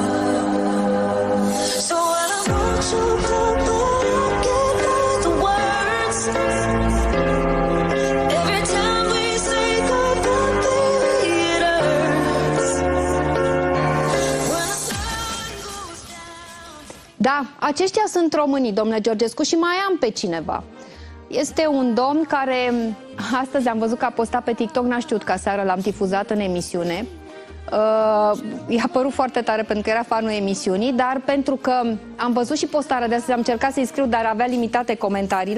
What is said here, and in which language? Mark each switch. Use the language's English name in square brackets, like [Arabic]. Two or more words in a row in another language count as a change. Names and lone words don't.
[English] So when I want you, but I can't find the words. Every time we say goodbye, baby, it hurts. When the sun goes down. [Romanian] Da, aceștia sunt românii, domnule Georgescu, și mai am pe cineva. Este un domn care astăzi am văzut că a postat pe TikTok, n-a știut că aseară l-am difuzat în emisiune. I-a părut foarte tare pentru că era fanul emisiunii, dar pentru că am văzut și postarea de astăzi, am încercat să-i scriu, dar avea limitate comentariile.